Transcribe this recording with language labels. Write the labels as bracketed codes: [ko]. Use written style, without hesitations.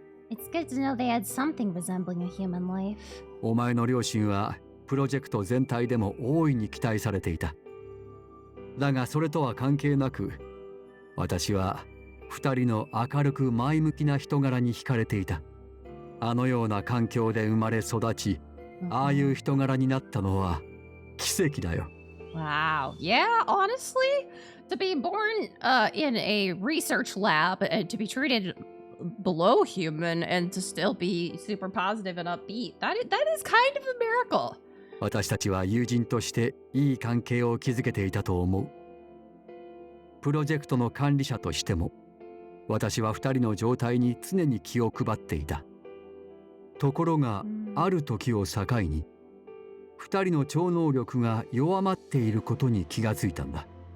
[en] It's good to know they had something resembling a human life. [ja] お前の両親はプロジェクト全体でも大いに期待されていた。だがそれとは関係なく、私は二人の明るく前向きな人柄に惹かれていた。あのような環境で生まれ育ち、ああいう人柄になったのは奇跡だよ。 [en] Wow. Yeah, honestly, to be born in a research lab and to be treated below human and to still be super positive and upbeat, that is kind of a miracle. [ja] 私たちは友人としていい関係を築けていたと思う。プロジェクトの管理者としても、私は二人の状態に常に気を配っていた。ところが、ある時を境に、二人の超能力が弱まっていることに気がついたんだ。